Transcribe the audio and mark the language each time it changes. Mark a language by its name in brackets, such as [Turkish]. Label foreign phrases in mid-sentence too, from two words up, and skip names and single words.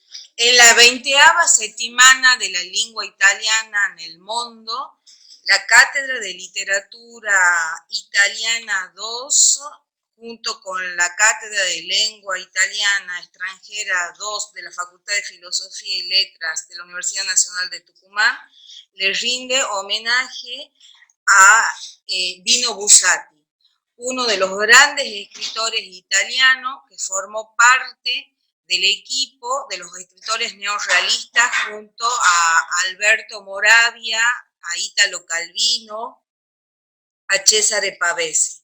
[Spanish] En la 20ª [Italian] settimana de la lingua italiana nel mondo, [Spanish] la Cátedra de Literatura Italiana 2, junto con la Cátedra de Lengua Italiana Extranjera 2 de la Facultad de Filosofía y Letras de la Universidad Nacional de Tucumán, le rinde homenaje a Dino Buzzati, uno de los grandes escritores italianos que formó parte del equipo de los escritores neorrealistas junto a Alberto Moravia, a Italo Calvino, a Cesare Pavese.